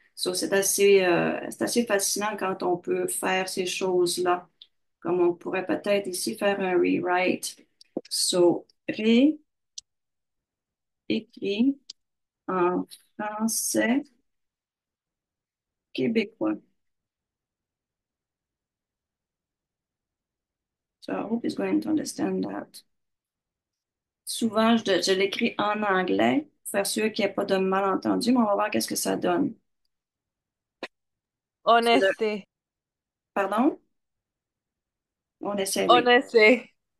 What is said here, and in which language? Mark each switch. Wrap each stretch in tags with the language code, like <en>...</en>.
<fr>So, c'est assez fascinant quand on peut faire ces choses-là, comme on pourrait peut-être ici faire un rewrite. So, réécrit en français québécois.</fr> <en>So I hope he's going to understand that.</en> <fr>Souvent, je l'écris en anglais pour faire sûr qu'il n'y ait pas de malentendu, mais on va voir qu'est-ce que ça donne. So,</fr> <en>Honesty.</en> <fr>pardon? On essaie, oui.</fr> <en>Honesty.</en>